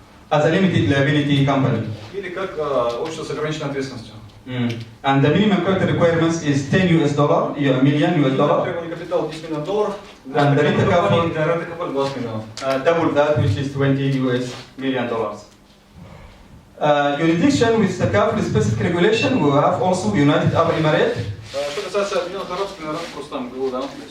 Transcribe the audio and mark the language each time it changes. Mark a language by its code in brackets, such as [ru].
[en] as a limited liability company. [ru] или как общество с ограниченной ответственностью. [en] And the minimum capital requirements is $10 million US dollar. [ru] Требование капитала $10 миллионов, [en] And the rent [ru] компании для ренты капитала $20 миллионов. [en] Double that, which is $20 million. Jurisdiction with the capital specific regulation, we have also the United Arab Emirates. [ru] Что касается Объединенных Арабских Эмиратов, просто там [en] go down,